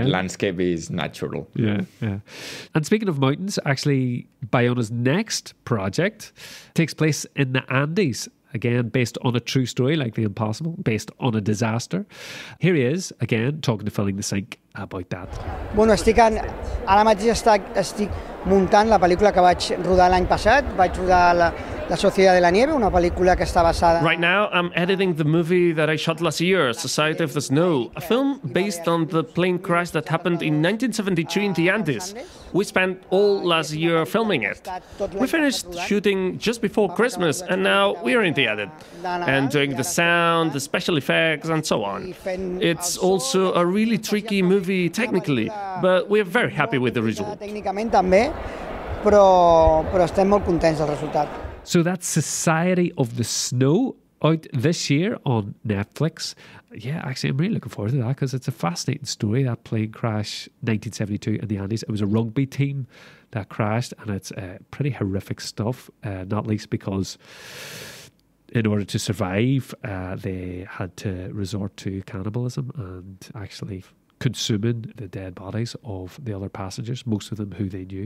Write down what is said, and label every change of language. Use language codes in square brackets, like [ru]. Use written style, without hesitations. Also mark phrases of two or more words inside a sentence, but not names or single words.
[en] That landscape is natural. Yeah. And speaking of mountains, actually Bayona's next project takes place in the Andes. Again, based on a true story like The Impossible, based on a disaster. Here he is, again, talking to Filling the Sink about that. [ca] Bueno, ara mateix estic muntant la pel·lícula que vaig rodar l'any passat. Vaig rodar La Sociedad de la Nieve, una pel·lícula que està basada... [en] Right now, I'm editing the movie that I shot last year, Society of the Snow, a film based on the plane crash that happened in 1972 in the Andes. We spent all last year filming it. We finished shooting just before Christmas, and now we're in the edit, and doing the sound, the special effects, and so on. It's also a really tricky movie technically, but we're very happy with the result. [ca] Tècnicament també, però estem molt contents del resultat. [en] So that's Society of the Snow, out this year on Netflix. Yeah, actually, I'm really looking forward to that because it's a fascinating story, that plane crash, 1972 in the Andes. It was a rugby team that crashed, and it's pretty horrific stuff, not least because in order to survive, they had to resort to cannibalism and actually consuming the dead bodies of the other passengers, most of them who they knew.